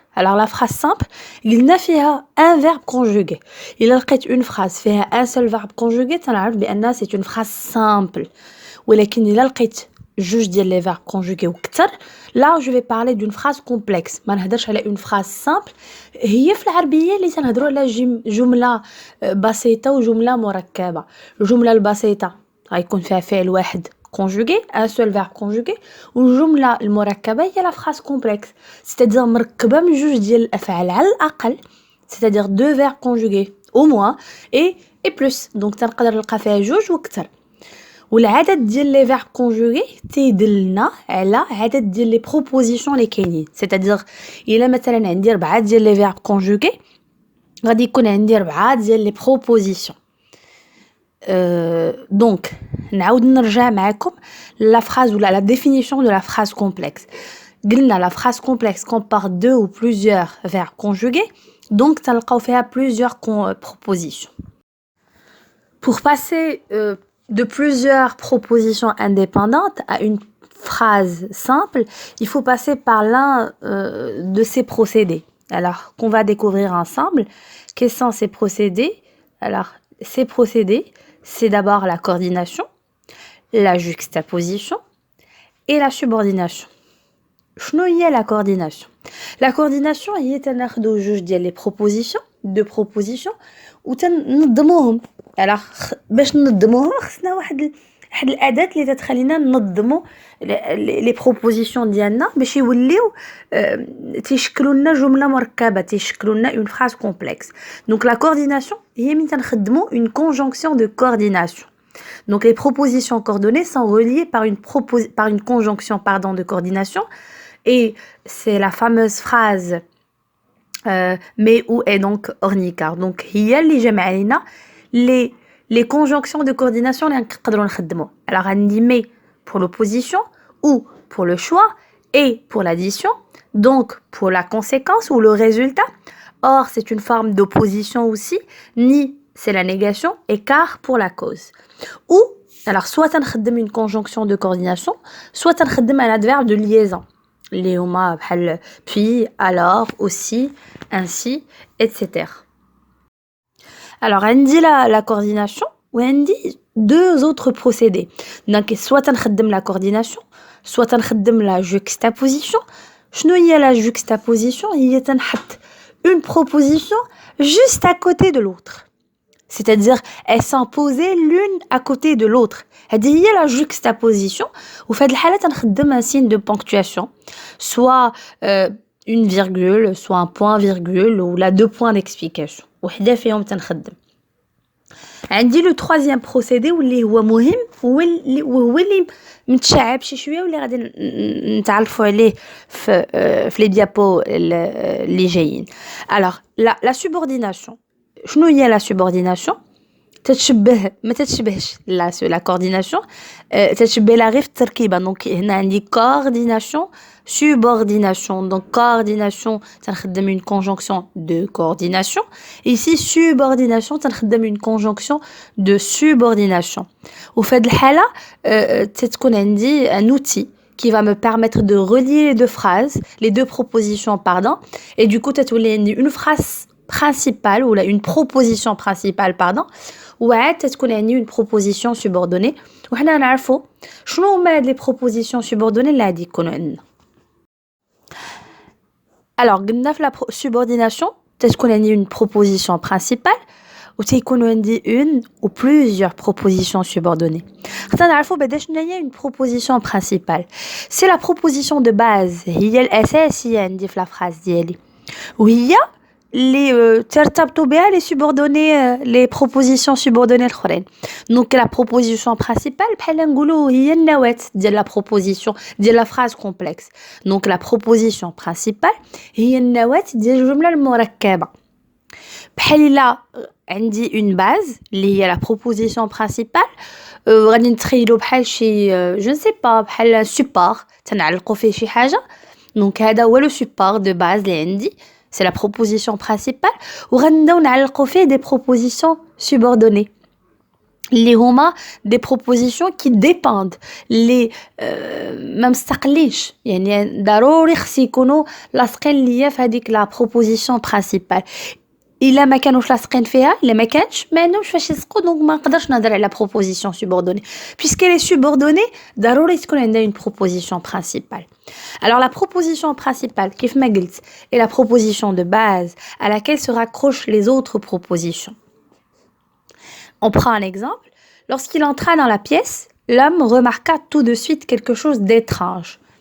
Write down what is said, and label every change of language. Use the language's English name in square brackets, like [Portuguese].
[French] Alors la phrase simple, il n'a fait un verbe conjugué. Il a une phrase fait un seul verbe conjugué, c'est une phrase simple. [Arabic] ولكن إلا لقيت جوج ديال [French] les verbes conjugués [Arabic] وكثر, [French] là je vais parler d'une phrase complexe. [Arabic] ما نهضرش على [French] une phrase simple. [Arabic] هي في العربية اللي تنهضروا على جملة بسيطة وجملة مركبة. الجملة البسيطة غيكون فيها فعل واحد conjugué, [French] un seul verbe conjugué, [Arabic] والجملة المركبة هي [French] la phrase complexe, c'est-à-dire [Arabic] مركبة من جوج ديال الأفعال على الأقل, [French] c'est-à-dire 2 verbes conjugués au moins et plus, donc [Arabic] تنقدر نلقى فيها جوج وكثر. والعدد ديال لي فيرب كونجوغي تيدلنا على عدد ديال لي بروبوزيسيون اللي كاينين, [French] c'est-à-dire [Arabic] الا مثلا عندي 4 ديال لي فيرب كونجوغي غادي يكون عندي 4 ديال لي بروبوزيسيون. [French] Donc [Arabic] نعاود نرجع معكم [French] la phrase ou la définition de la phrase complexe. [Arabic] قلنا [French] la phrase complexe comporte 2 ou plusieurs verbes conjugués, donc [Arabic] تلقاو فيها [French] plusieurs propositions. Pour passer de plusieurs propositions indépendantes à une phrase simple, il faut passer par l'un de ces procédés. Alors, qu'on va découvrir ensemble. Quels sont ces procédés? Alors, ces procédés, c'est d'abord la coordination, la juxtaposition et la subordination. [Arabic] شنو هي [French] la coordination? La coordination [Arabic] هي تناخدو جوج ديال لي بروبوزيسيون, [French] 2 propositions [Arabic] وتنظموهم. alors باش ننظموهم خصنا واحد الاداه اللي تتخلينا ننظموا لي بروبوزيسيون ديالنا باش يوليو تيشكلوا لنا جمله مركبه, تيشكلوا لنا [French] une phrase complexe. Donc la coordination [Arabic] هي من تنخدموا [French] une conjonction de coordination. Donc les propositions coordonnées sont reliées par une conjonction de coordination, et c'est la fameuse phrase mais où est donc ornicar. [Arabic] Donc هي اللي جمع لنا [French] les conjonctions de coordination [Arabic] اللي نقدروا نخدموا. [French] Alors [Arabic] عندي [French] mais pour l'opposition, ou pour le choix, et pour l'addition, donc pour la conséquence ou le résultat. Or c'est une forme d'opposition aussi. Ni c'est la négation, et car pour la cause. Ou alors soit [Arabic] تنخدم [French] une conjonction de coordination, soit تنخدم un adverbe de liaison [Arabic] اللي هما بحال [French] puis, alors, aussi, ainsi, etc. Alors [Arabic] عندي [French] la coordination [Arabic] وعندي [French] 2 autres procédés. Donc soit [Arabic] تنخدم [French] la coordination, soit تنخدم la juxtaposition. [Arabic] شنو هي [French] la juxtaposition? [Arabic] هي تنحط [French] une proposition juste à côté de l'autre, c'est-à-dire elles sont posées l'une à côté de l'autre. [Arabic] هذه هي [French] la juxtaposition. [Arabic] وفي هذه الحالة تنخدم [French] un signe de ponctuation, soit une virgule, soit un point virgule, ou la 2 points d'explication. [Arabic] وحده فيهم تنخدم. عندي [French] le 3e procédé [Arabic] واللي هو مهم وهو اللي متشعب شي شويه واللي غادي نتعرفوا عليه في les diapos اللي جايين. [French] Alors la subordination. [Arabic] شنو هي la subordination? تتشبه ما تتشبهش [French] la coordination [Arabic] تتشبه لا غير في التركيبة. دونك هنا عندي [French] coordination subordination. donc coordination [Arabic] تنخدم [French] une conjonction de coordination. ici subordination [Arabic] تنخدم [French] une conjonction de subordination. [Arabic] وفي هذه الحالة تتكون عندي [French] un outil qui va me permettre de relier les deux propositions, pardon, et du coup [Arabic] تتولي عندي [French] une phrase principale ou une proposition principale, pardon, [Arabic] وعاد تتكون عندي [French] une proposition subordonnée. [Arabic] وحنا نعرفوا شنو هما هاد [French] les propositions subordonnées [Arabic] اللي غادي يكونوا عندنا. [French] alors [Arabic] قلنا في [French] la subordination [Arabic] تتكون عندي [French] une proposition principale [Arabic] وتيكونوا عندي [French] une ou plusieurs propositions subordonnées. [Arabic] خصنا نعرفوا بعدا شنو هي [French] une proposition principale. c'est la proposition de base, [Arabic] هي الأساسية عندي في [French] la phrase [Arabic] ديالي وهي اللي ترتبطوا بها [French] les subordonnées les propositions subordonnées [Arabic] الأخرين. [French] donc la proposition principale [Arabic] بحال نقولوا هي النواة ديال [French] la proposition ديال la phrase complexe. donc la proposition principale [Arabic] هي النواة ديال الجملة المركبة. بحال إلا عندي une base اللي هي [French] la proposition principale [Arabic] غادي نتخيلوا بحال شي [French] je ne sais pas [Arabic] بحال support تنعلقوا فيه شي حاجة. [French] donc [Arabic] هذا هو [French] le support de base [Arabic] اللي عندي [French] c'est la proposition principale [Arabic] وغنبداو نعلقوا فيه [French] des propositions subordonnées [Arabic] اللي هما [French] des propositions qui dépendent [Arabic] اللي ما مستقلينش يعني ضروري خص يكونوا لاصقين ليا في هذيك [French] la proposition principale. [Arabic] إلا ما كانوش لاصقين فيها إلا ما كانش ما عندهمش فاش يلصقوا دونك ما نقدرش نهضر على [French] proposition subordonnée puisqu'elle est subordonnée [Arabic] ضروري تكون عندها [French] une proposition principale. alors la proposition principale [Arabic] كيف ما قلت [French] est la proposition de base à laquelle se raccrochent les autres propositions. on prend un exemple. lorsqu'il entra dans la pièce l'homme remarqua tout de suite quelque chose d'étrange.